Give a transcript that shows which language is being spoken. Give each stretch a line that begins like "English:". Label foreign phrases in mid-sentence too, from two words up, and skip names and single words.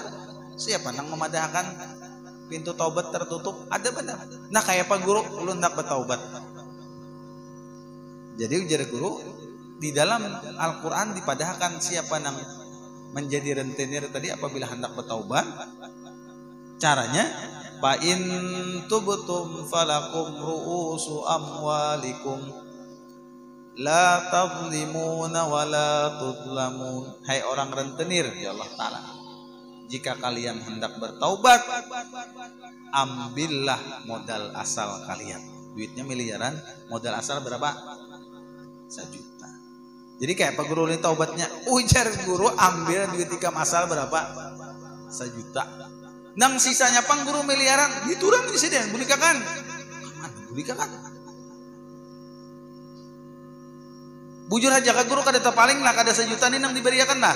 Banjar: Siapa nang memadahkan pintu taubat tertutup? Ada benar. Nah kayak Pak Guru lu hendak bertaubat. Jadi ujar guru di dalam Al-Quran dipadahkan siapa nang menjadi rentenir tadi apabila hendak bertaubat.
Arabic: Caranya فإن تبتم فلكم رءوس أموالكم لا تظلمون ولا تظلمون.
Indonesian: Hai orang rentenir ya Allah Ta'ala, jika kalian hendak bertaubat ambillah modal asal kalian. Duitnya miliaran, modal asal berapa?
Banjar: 1 juta. Jadi kayak Pak Guru ini taubatnya ujar guru ambil duit ikam asal berapa? 1 juta. Nang sisanya pang guru miliaran diturun di sini bulikakan. Bulikakan. Bujur aja ka guru kada paling lah kada 1 juta nih nang diberiakan lah.